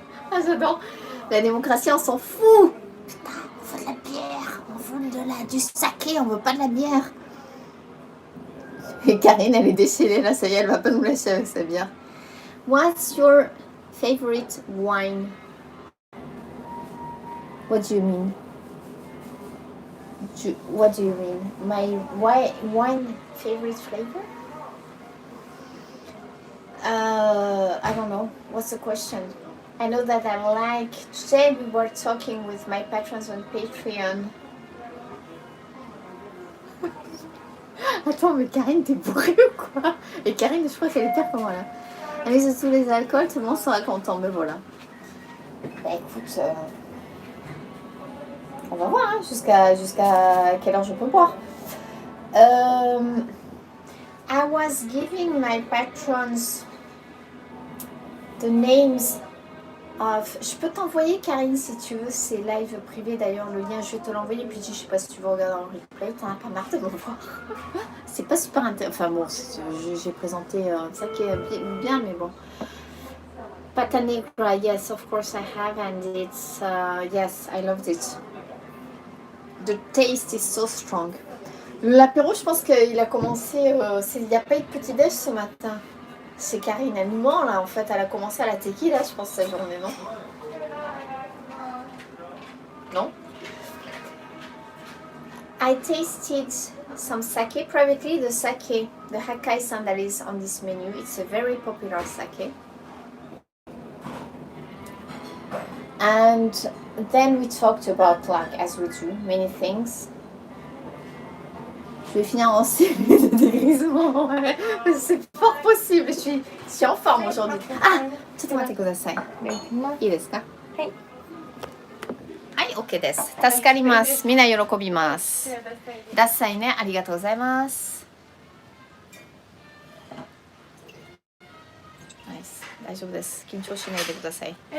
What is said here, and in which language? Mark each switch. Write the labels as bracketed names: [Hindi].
[French] Ah, j'adore. La démocratie, on s'en fout. Putain, on veut de la bière, on veut du saké, on veut pas de la bière. Et Karine, elle est déchaînée là, ça y est, elle va pas nous lâcher avec sa bière. [English] What's your favorite wine? What do you mean? What do you mean? My wine favorite flavor? I don't know. What's the question? I know that I like. Today we were talking with my patrons on Patreon. [French] Attends, mais Karine, t'es bourrée ou quoi? Et Karine, je crois qu'elle est pire que moi là. Elle mise tous les alcools, tout le monde sera content, mais voilà. Bah écoute, on va voir hein, jusqu'à quelle heure je peux boire. [English] I was giving my patrons the names of... [French] Je peux t'envoyer Karine si tu veux, c'est live privé d'ailleurs, le lien je vais te l'envoyer, puis je sais pas si tu veux regarder en replay, t'en as pas marre de me voir. C'est pas super intéressant, enfin bon, j'ai présenté ça qui est bien, mais bon. [English] Pata Negra, yes, of course I have, and it's, yes, I loved it. The taste is so strong. [French] L'apéro, je pense qu'il a commencé, il n'y a pas eu de petit-déj ce matin. C'est Karine, elle nous ment là, en fait, elle a commencé à la tequila, je pense, sa journée, non? Non? [English] I tasted some sake privately, the sake, the Hakkai-san that is on this menu. It's a very popular sake. And then we talked about, like, as we do, many things. [French] Je vais finir en série de dégrisement. C'est fort possible. Je suis en forme aujourd'hui. [Japanese] Ah, ちょっと待ってください。いいですか？はい。はい、OK です。助かります。みんな喜びます。ダッサイね、ありがとうございます。ナイス。大丈夫です。緊張しないでください。